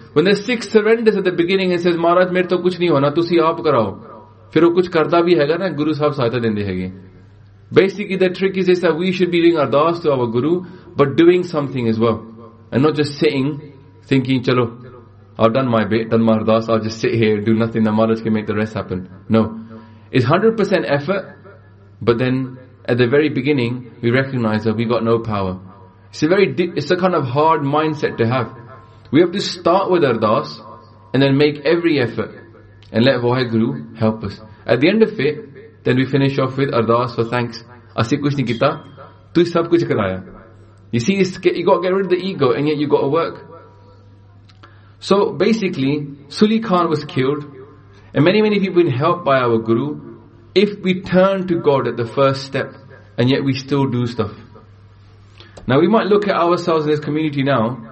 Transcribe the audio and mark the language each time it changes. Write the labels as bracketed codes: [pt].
[en] When the Sikh surrenders at the beginning and says, [pa] ਮਹਾਰਾਜ, ਮੇਰੇ ਤੋ ਕੁਛ ਨਹੀ ਹੋਣਾ, ਤੁਸੀ ਆਪ ਕਰਾਓ. ਫਿਰ ਵੋ ਕੁਛ ਕਰਦਾ ਭੀ ਹੈ ਗਾ ਨਾ, ਗੁਰੂ ਸਾਹਿਬ ਸਹਾਇਤਾ ਦੇਂਦੇ ਹੈ ਗੇ. [en] Basically, the trick is this, that we should be doing ardaas to our Guru, but doing something as well. And not just sitting, thinking, chalo, I've done my bit, done my ardaas, I'll just sit here, do nothing, now Maharaj can make the rest happen. No. It's 100% effort, but then at the very beginning, we recognize that we got no power. It's a kind of hard mindset to have. We have to start with ardaas, and then make every effort, and let Vaheguru help us. At the end of it, then we finish off with ardaas for thanks. [pa] ਅਸੀ ਕੁਛ ਨਹੀ ਕੀਤਾ, ਤੂ ਸਬ ਕੁਛ ਕਰਾਇਆ. [en] You see, you got to get rid of the ego, and yet you got to work. So basically, Suli Khan was killed, and many, many people have been helped by our Guru. If we turn to God at the first step, and yet we still do stuff. Now we might look at ourselves in this community now,